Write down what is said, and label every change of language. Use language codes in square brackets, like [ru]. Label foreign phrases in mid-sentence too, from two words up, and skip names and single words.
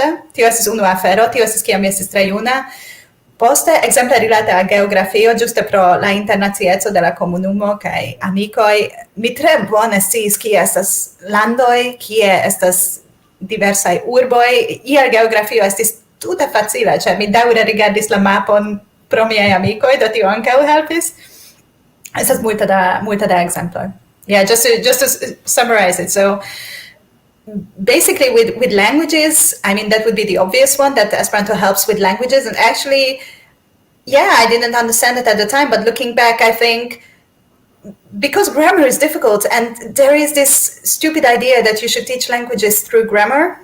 [eo] Tio estis unua afero, tio estis kiam mi estis tre juna. Poste, ekzemple rilate al geografio, ĝuste pro la internacieco de la komunumo kaj amikoj, mi tre bone sciis kie estas landoj, kie estas diversaj urboj. Iel geografio estis tute facila, ĉar mi daŭre rigardis la mapon pro miaj amikoj, do tio ankaŭ helpis. Estas multe da ekzemploj. [en] Yeah, just to summarize it. So basically with languages, I mean, that would be the obvious one, that Esperanto helps with languages. And actually, I didn't understand it at the time, but looking back, I think because grammar is difficult and there is this stupid idea that you should teach languages through grammar.